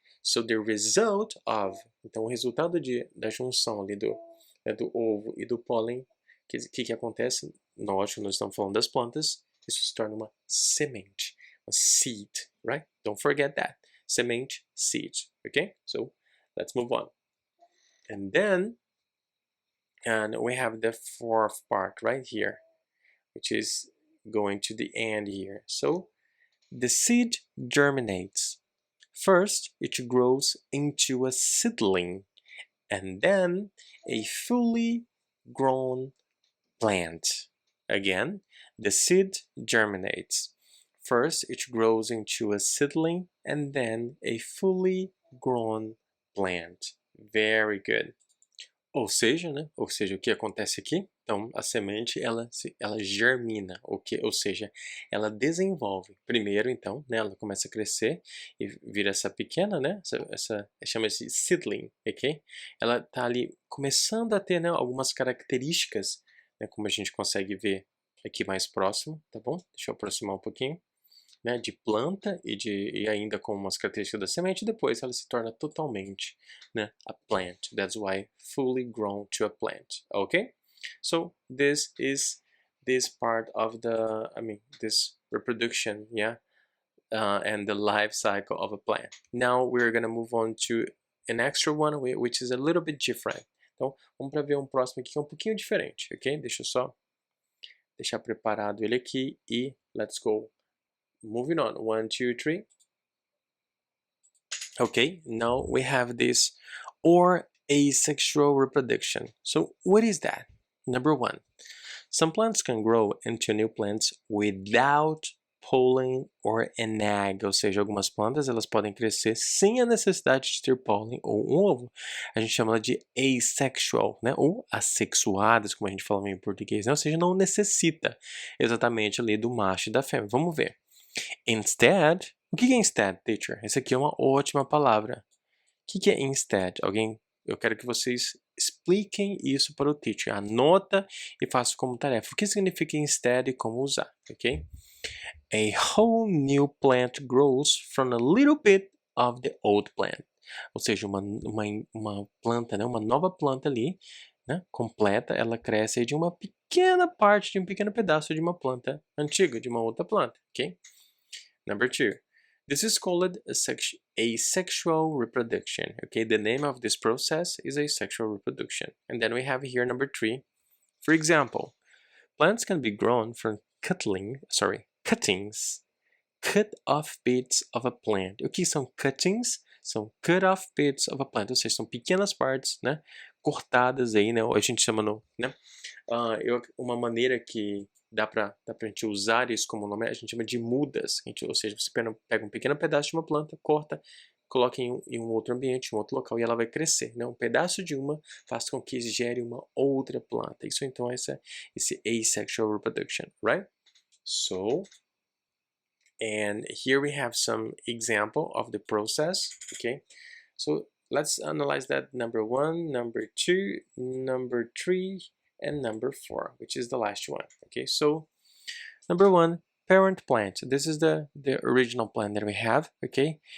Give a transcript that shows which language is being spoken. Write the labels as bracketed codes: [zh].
[en] So the result of, [pt] então o resultado da junção ali do ovo e do pólen, que acontece? Lógico, nós estamos falando das plantas, isso se torna uma semente, a seed, right? [en] Don't forget that. Semente, seed, okay? So let's move on. And then, we have the fourth part right here, which is going to the end here. So the seed germinates. First, it grows into a seedling, and then a fully grown plant. Again, the seed germinates. First, it grows into a seedling and then a fully grown plant. Very good. [pt] Ou seja, né? Ou seja, o que acontece aqui? Então, a semente, ela germina, ou seja, ela desenvolve. Primeiro, então, né, ela começa a crescer e vira essa pequena, né? Chama-se seedling, ok? Ela tá ali começando a ter, né, algumas características, né, como a gente consegue ver aqui mais próximo, tá bom? Deixa eu aproximar um pouquinho, né, de planta e ainda com umas características da semente, depois ela se torna totalmente, né, a plant. [en] That's why fully grown to a plant, okay? So this is this part of this reproduction, yeah, and the life cycle of a plant. Now we're gonna move on to an extra one, which is a little bit different. [pt] Então, vamos para ver um próximo aqui que é um pouquinho diferente, ok? Deixa eu só deixar preparado ele aqui e [en] let's go. Moving on, 1, 2, 3. Okay, now we have this or asexual reproduction. So what is that? Number 1, some plants can grow into new plants without pollen or an egg, [pt] ou seja, algumas plantas elas podem crescer sem a necessidade de ter pólen ou um ovo. A gente chama ela de asexual, né? Ou assexuadas, como a gente fala em português, né? Ou seja, não necessita exatamente ali do macho e da fêmea. Vamos ver. Instead, o que é instead, teacher? Essa aqui é uma ótima palavra. O que é instead? Eu quero que vocês expliquem isso para o teacher. Anota e faça como tarefa. O que significa instead e como usar, ok? [en] A whole new plant grows from a little bit of the old plant. [pt] Ou seja, uma planta, né? Uma nova planta ali, né? Completa, ela cresce de uma pequena parte, de um pequeno pedaço de uma planta antiga, de uma outra planta, okay? [en] Number 2. This is called asexual reproduction, okay? The name of this process is asexual reproduction. And then we have here number 3. For example, plants can be grown from cuttings, cut off bits of a plant. [pt] O que são cuttings? São [en] cut off bits of a plant, [pt] ou seja, são pequenas partes, né, cortadas aí, né, ou a gente chama no, né, uma maneira que dá pra gente usar isso como nome, a gente chama de mudas, ou seja, você pega um pequeno pedaço de uma planta, corta, coloca em um outro ambiente, em um outro local, e ela vai crescer, né, um pedaço de uma faz com que gere uma outra planta. Isso então é esse asexual reproduction, right? [en] So, and here we have some example of the process, okay? So let's analyze that number 1, number 2, number 3, and number 4, which is the last one, okay? So number 1, parent plant. This is the original plant that we have, okay?